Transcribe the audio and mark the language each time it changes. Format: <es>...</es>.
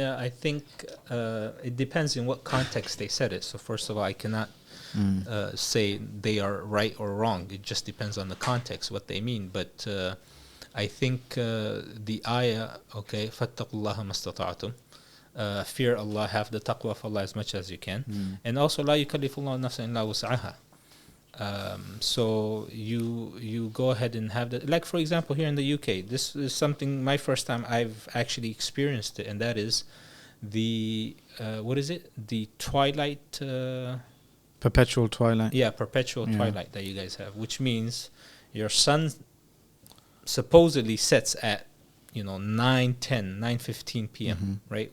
<en>I think it depends in what context they said it. So first of all, I cannot say they are right or wrong. It just depends on the context, what they mean. But I think the ayah, okay,</en> <ar>فَاتَّقُوا اللَّهَ مَا اسْتَطَعْتُمْ,</ar> <en>fear Allah, have the taqwa of Allah as much as you can. And also,</en> <ar>لَا يُكَلِّفُ اللَّهُ نَفْسًا إِلَّا وُسْعَهَا.</ar> <en>So you go ahead and have that. Like, for example, here in the UK, this is something, my first time I've actually experienced it, and that is the, what is it? The twilight... perpetual twilight. Yeah, perpetual twilight that you guys have, which means your sun supposedly sets at 9:15 p.m., right?</en>